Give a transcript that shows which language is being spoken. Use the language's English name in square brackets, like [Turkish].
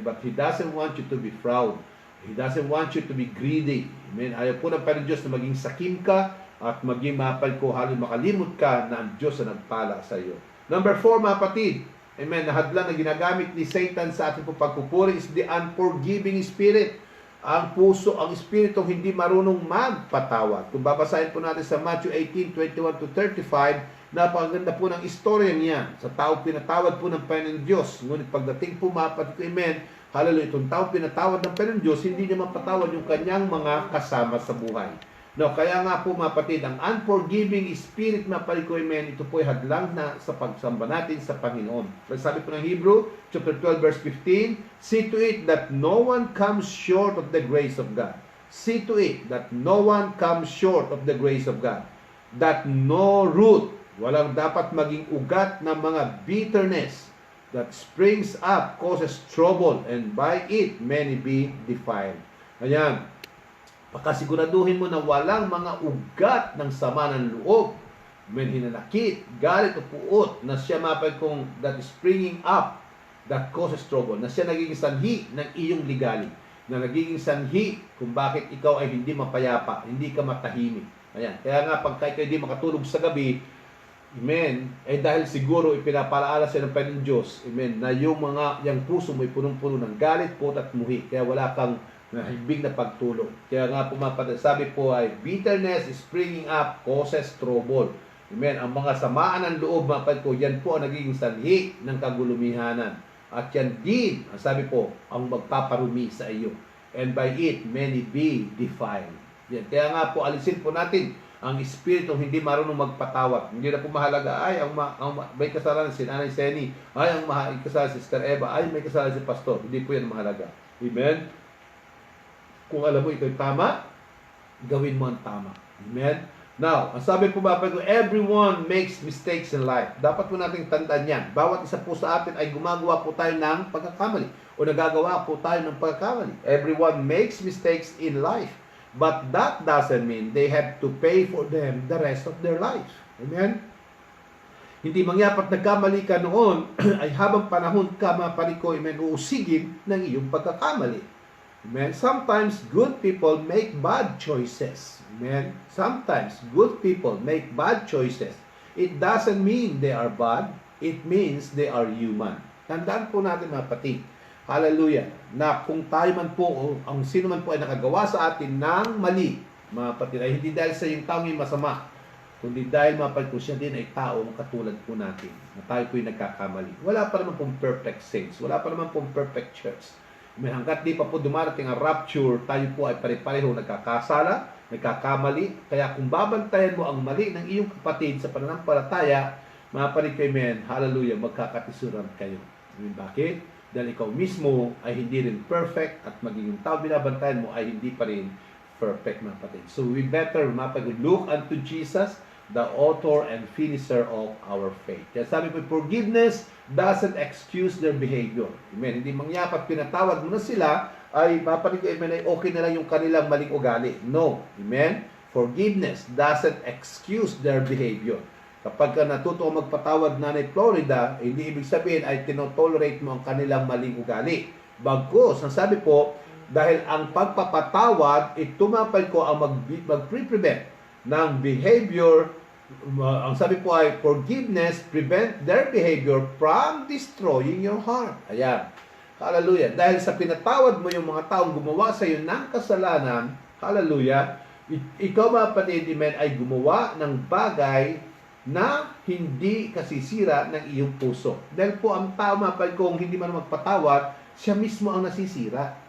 [English] But He doesn't want you to be proud. He doesn't want you to be greedy. Amen. [Filipino] Ayaw po ng Panginoon Diyos na maging sakim ka at maging makalimot ka na ang Diyos na nagpala sa iyo. Number 4, mga kapatid, amen, na hadlang na ginagamit ni Satan sa ating pagpupuri [English] is the unforgiving spirit. [Filipino] Ang puso, ang espiritong hindi marunong magpatawad. Kung babasahin po natin sa Matthew 18:21-35, napakaganda po ng istorya niya. Sa tao pinatawad po ng Panginoon Diyos. Ngunit pagdating po, mga kapatid, amen, hallelujah, itong tao pinatawad ng Panginoon Diyos, hindi niya mapatawad yung kanyang mga kasama sa buhay. No, kaya nga po, mga kapatid, ang unforgiving spirit, mga palikoymen, ito po ay hadlang na sa pagsamba natin sa Panginoon. Sabi po ng Hebrew, [English] chapter 12, verse 15, see to it that no one comes short of the grace of God. See to it that no one comes short of the grace of God. That no root, [Filipino] walang dapat maging ugat ng mga [English] bitterness that springs up, causes trouble, and by it many be defiled. [Filipino] Ayan. Pakasiguraduhin mo na walang mga ugat ng sama ng loob, hinanakit, galit o puot na siya mapag kung [English] that is springing up, that causes trouble, [Filipino] na siya nagiging sanhi ng iyong ligali, na nagiging sanhi kung bakit ikaw ay hindi mapayapa, hindi ka matahimik. Ayan. Kaya nga, pagka ikaw hindi makatulog sa gabi, amen, eh dahil siguro ipinapalaala sa ng Panginoon Diyos, amen, na yung puso mo ay punong-puno ng galit, puot at muhi, kaya wala kang hibig na pagtulog. Kaya nga sabi po ay, [English] bitterness is springing up causes trouble. Amen. [Filipino] Ang mga samaan ng loob, mga kapatid ko, yan po ang nagiging sanhi ng kagulumihanan. At yan din, ang sabi po, ang magpaparumi sa iyo. [English] And by it, many be defiled. [Filipino] Yan. Kaya nga po, alisin po natin ang espiritu hindi marunong magpatawad. Hindi na po mahalaga, ay, may kasalanan si Nanay Seni, ay, may kasalanan si Sister Eva, ay, may kasalanan si Pastor. Hindi po yan mahalaga. Amen? Kung alam mo ito'y tama, gawin mo ang tama. Amen? [English] Now, [Filipino] ang sabi po ba, [English] everyone makes mistakes in life. [Filipino] Dapat po nating tandaan yan. Bawat isa po sa atin ay gumagawa po tayo ng pagkakamali o nagagawa po tayo ng pagkakamali. [English] Everyone makes mistakes in life. But that doesn't mean they have to pay for them the rest of their life. Amen? [Filipino] Hindi mangyapat nagkamali ka noon ay habang panahon ka mapariko, amen, uusigin ng iyong pagkakamali. Amen? [English] Sometimes good people make bad choices. Amen? Sometimes good people make bad choices. It doesn't mean they are bad. It means they are human. [Filipino] Tandaan po natin mga kapatid. Hallelujah. Na kung tayo man po, ang sino man po ay nakagawa sa atin ng mali, mga kapatid, ay hindi dahil sa yung taong yung masama, kundi dahil mga kapatid ko, siya din ay tao katulad po natin, na tayo po yung nagkakamali. Wala pa naman pong perfect saints. Wala pa naman pong perfect church. Hanggat di pa po dumarating ang rapture, tayo po ay pare-pareho nagkakasala, nagkakamali. Kaya kung babantayan mo ang mali ng iyong kapatid sa pananampalataya, mga kapatid ko, amen, hallelujah, magkakatisuran kayo. Amen, bakit? Dahil ikaw mismo ay hindi rin perfect at magiging tao binabantayan mo ay hindi pa rin perfect, mga kapatid. [English] So we better, [Filipino] mga kapatid, [English] look unto Jesus, the author and finisher of our faith. [Filipino] Kaya sabi ko, [English] forgiveness doesn't excuse their behavior. [Filipino] Amen. Hindi mangyapat pinatawad mo na sila, ay papanig ko, amen, ay okay na lang yung kanilang maling ugali. No. Amen. [English] Forgiveness doesn't excuse their behavior. [Filipino] Kapag ka natuto magpatawad Nanay Florida, hindi ibig sabihin ay tinotolerate mo ang kanilang maling ugali. Bagkus, ang sabi po, dahil ang pagpapatawad, tumapal ko ang mag-prevent ng behavior. Ang sabi po ay [English] forgiveness prevent their behavior from destroying your heart. [Filipino] Ayan. Hallelujah. Dahil sa pinatawad mo yung mga taong gumawa sa iyo ng kasalanan, hallelujah, ikaw mga kapatid, ay gumawa ng bagay na hindi kasisira ng iyong puso. Dahil po ang tao mga kapatid, kung hindi man magpatawad, siya mismo ang nasisira.